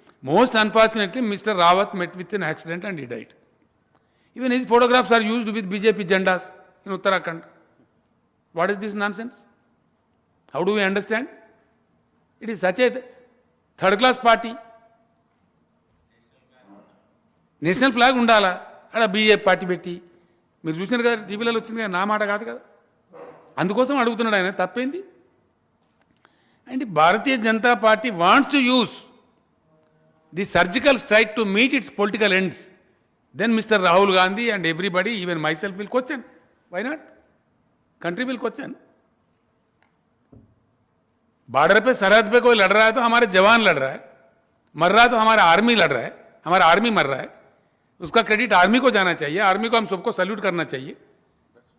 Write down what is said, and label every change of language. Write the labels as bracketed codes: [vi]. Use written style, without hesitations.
[en] Most unfortunately, Mr. Rawat met with an accident and he died. Even his photographs are used with BJP jandas in Uttarakhand. What is this nonsense? How do we understand? It is such a third-class party. [te] National flag ఉండాలా, అక్కడ BJP party పెట్టి మీరు చూసినారు కదా, టీవీలలో వచ్చింది కదా, నా మాట కాదు కదా, అందుకోసం అడుగుతున్నాడు ఆయన. తప్పేంది? [en] And Bharatiya Janata Party wants to use the surgical strike to meet its political ends. Then mister Rahul Gandhi and everybody, even myself, will question. Why not? Country will question. [hi] Border पे, सरहद पे कोई लड़ रहा है तो हमारे जवान लड़ रहा है, मर रहा है तो हमारा आर्मी लड़ रहा है, हमारा आर्मी मर रहा है, उसका क्रेडिट आर्मी को जाना चाहिए, आर्मी को हम सबको सैल्यूट करना चाहिए. क्यों भाजपा को क्रेडिट मिलेगा भाई? समझ में नहीं आता.